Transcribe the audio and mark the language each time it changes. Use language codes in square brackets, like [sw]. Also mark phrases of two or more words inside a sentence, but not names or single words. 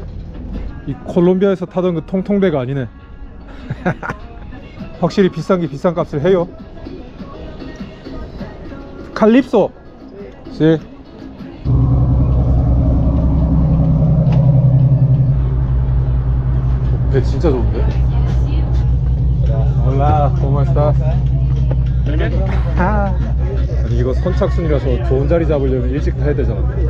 [ko] 이 콜롬비아에서 타던 그 통통배가 아니네. 확실히 비싼 게 비싼 값을 해요. 칼립소. 씨. 배 진짜 좋은데? [es] Hola, ¿cómo estás? [ko] 아니 이거 선착순이라서 좋은 자리 잡으려면 일찍 타야 되잖아.